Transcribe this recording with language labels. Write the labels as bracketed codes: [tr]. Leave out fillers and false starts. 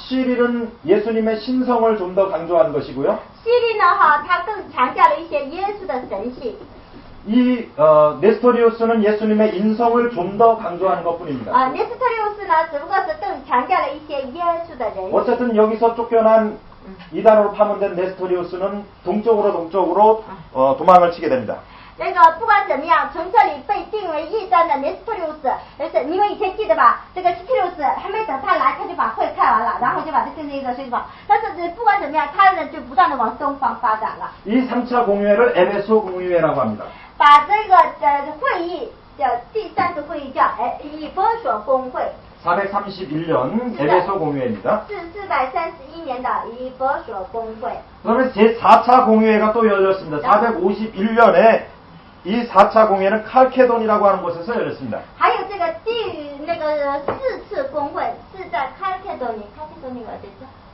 [ko] 시릴은 예수님의 신성을 좀 더 강조한 것이고요. [zh] 希律呢，他更强调了一些耶稣的神性。 [ko] 이 네스토리우스는 예수님의 인성을 좀 더 강조하는 것뿐입니다. [zh] 네스토리우스呢，只不过是更强调了一些耶稣的人。 [ko] 어쨌든 여기서 쫓겨난 이단으로 파문된 네스토리우스는 동쪽으로 도망을 치게 됩니다. [zh] 那个不管怎么样，从这里被定为异端的 네스토리우스， 你们以前记得吧？这个 스티리우스 还没等他来，他就把会开完了，然后就把这变成一个水堡。但是不管怎么样，他呢就不断的往东方发展了。 [ko] 이 3차 공회를 에베소 공회라고 합니다. [zh] 把这个会议叫第3次会议叫以弗所公会。 [ko] 431년 에베소 공회입니다. [zh] 431年的以弗所公会。 [ko] 그러면 제4차 공회가 또 열렸습니다. 451년에 이 4차 공회는 칼케돈이라고 하는 곳에서 열렸습니다. [zh] 还有这个那个4次公会是在칼케도니가 어디죠?